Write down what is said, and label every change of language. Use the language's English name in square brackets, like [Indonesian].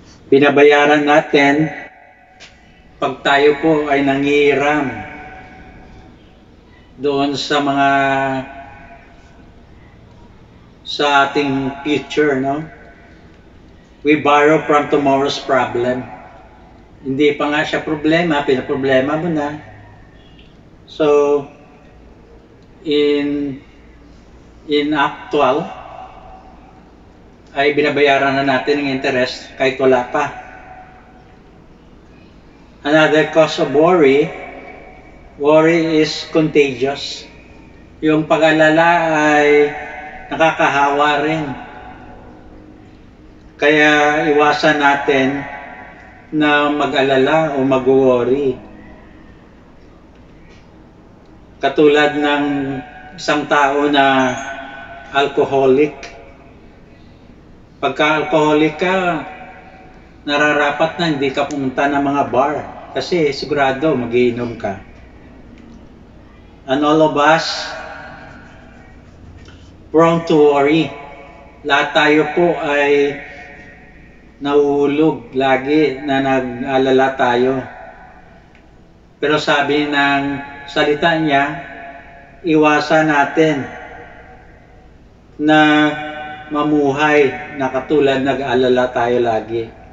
[Filipino] Binabayaran natin pag tayo po ay nangihiram doon sa mga sa ating future, no? [English] We borrow from tomorrow's problem. [Filipino] Hindi pa nga siya problema, pinaproblema mo na. [English] So, in actual, [Filipino] ay binabayaran na natin ng interest kahit wala pa. [English] Another cause of worry is contagious. [Filipino] Yung pag-alala ay nakakahawa rin. Kaya iwasan natin na mag-alala o mag-worry. Katulad ng isang tao na alcoholic. Pagka-alcoholic ka, nararapat na hindi ka pumunta ng mga bar kasi sigurado magiinom ka. [English] And all of us prone to worry. [Filipino] Lahat tayo po ay nauulog lagi na nag-alala tayo. Pero sabi ng salita niya, iwasan natin na mamuhay na katulad nag-alala tayo lagi.